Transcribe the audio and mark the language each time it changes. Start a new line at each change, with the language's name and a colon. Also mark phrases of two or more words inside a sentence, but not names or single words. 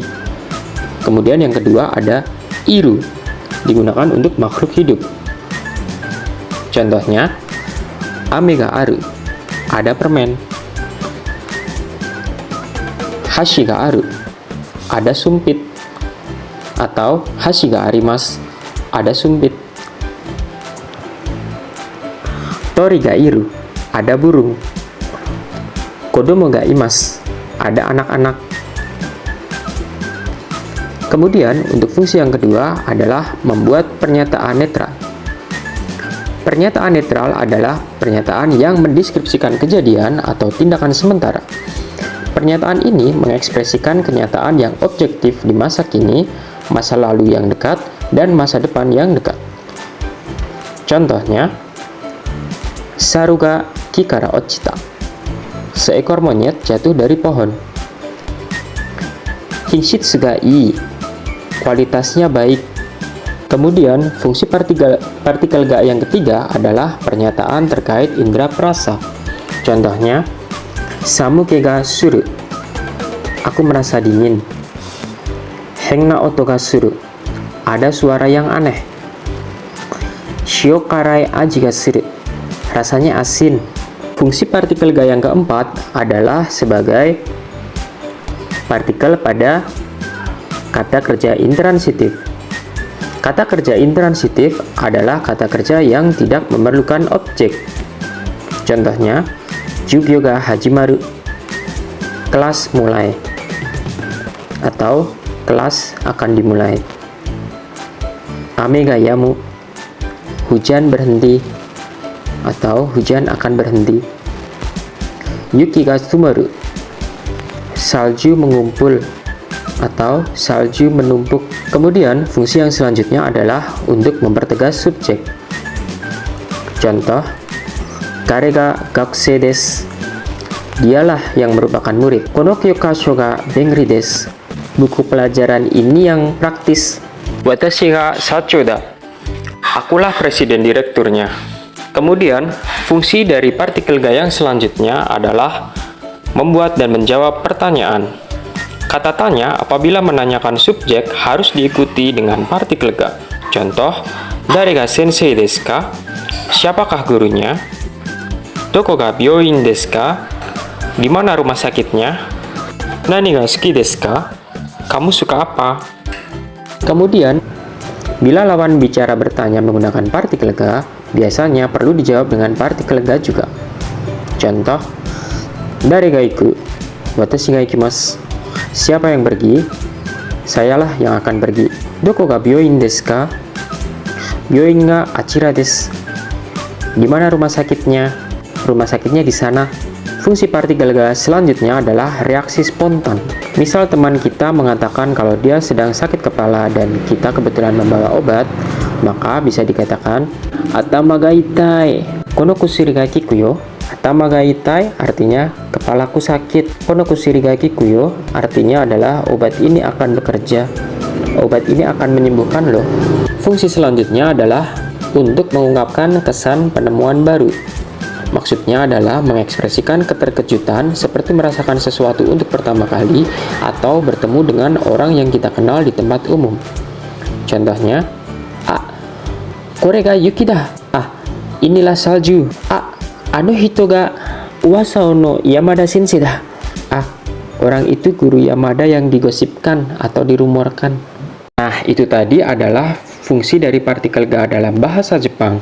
Indonesian: Kemudian yang kedua ada iru, digunakan untuk makhluk hidup. Contohnya,
Japanese: 飴がある,
Indonesian: ada permen.
Japanese: 箸がある,
Indonesian: ada sumpit.
Japanese: Atau 箸があります,
Indonesian: ada sumpit.
Japanese: 鳥がいる,
Indonesian: ada burung.
Japanese: 子供がいます,
Indonesian: ada anak-anak. Kemudian untuk fungsi yang kedua adalah membuat pernyataan netral. Pernyataan netral adalah pernyataan yang mendeskripsikan kejadian atau tindakan sementara. Pernyataan ini mengekspresikan kenyataan yang objektif di masa kini, masa lalu yang dekat, dan masa depan yang dekat. Contohnya,
Japanese: 猿が木から落ちた,
Indonesian: seekor monyet jatuh dari pohon.
Japanese: 均質がいい,
Indonesian: kualitasnya baik. Kemudian fungsi partikel ga yang ketiga adalah pernyataan terkait indera perasa. Contohnya,
Japanese: 寒気がする,
Indonesian: aku merasa dingin.
Japanese: 変な音がする,
Indonesian: ada suara yang aneh.
Japanese: 塩辛い味がする,
Indonesian: rasanya asin. Fungsi partikel ga yang keempat adalah sebagai partikel pada kata kerja intransitif. Kata kerja intransitif adalah kata kerja yang tidak memerlukan objek. Contohnya,
Japanese: 授業が始まる,
Indonesian: kelas mulai, atau kelas akan dimulai.
Japanese: 雨が止む,
Indonesian: hujan berhenti, atau hujan akan berhenti.
Japanese: 雪が詰まる,
Indonesian: salju mengumpul, atau salju menumpuk. Kemudian fungsi yang selanjutnya adalah untuk mempertegas subjek. Contoh,
Japanese: 彼が学生です,
Indonesian: dialah yang merupakan murid.
Japanese: この教科書が便利です,
Indonesian: buku pelajaran ini yang praktis.
Japanese: 私が社長だ,
Indonesian: akulah presiden direkturnya. Kemudian, fungsi dari partikel ga yang selanjutnya adalah membuat dan menjawab pertanyaan. Kata tanya apabila menanyakan subjek harus diikuti dengan partikel ga. Contoh,
Japanese: 誰が先生ですか?
Indonesian: Siapakah gurunya?
Japanese: どこが病院ですか?
Indonesian: Di mana rumah sakitnya?
Japanese: 何が好きですか?
Indonesian: Kamu suka apa? Kemudian, bila lawan bicara bertanya menggunakan partikel ga, biasanya perlu dijawab dengan partikel ga juga. Contoh,
Japanese: 誰が行く? 私が行きます.
Indonesian: Siapa yang pergi? Sayalah yang akan pergi.
Japanese: どこが病院ですか？病院があちらです.
Indonesian: Di mana rumah sakitnya? Rumah sakitnya di sana. Fungsi partikel ga selanjutnya adalah reaksi spontan. Misal teman kita mengatakan kalau dia sedang sakit kepala dan kita kebetulan membawa obat, maka bisa dikatakan
Japanese: 頭が痛い、この薬が効くよ. 頭が痛い
Indonesian: artinya kepalaku sakit.
Japanese: この薬が効くよ
Indonesian: artinya adalah obat ini akan bekerja. Obat ini akan menyembuhkan loh. Fungsi selanjutnya adalah untuk mengungkapkan kesan penemuan baru. Maksudnya adalah mengekspresikan keterkejutan seperti merasakan sesuatu untuk pertama kali atau bertemu dengan orang yang kita kenal di tempat umum. Contohnya,
Japanese: これが雪だ.
Indonesian: Inilah salju.
Japanese: あの人が噂の山田先生だ.
Indonesian: Orang itu guru Yamada yang digosipkan atau dirumorkan. Nah, itu tadi adalah fungsi dari partikel ga dalam bahasa Jepang.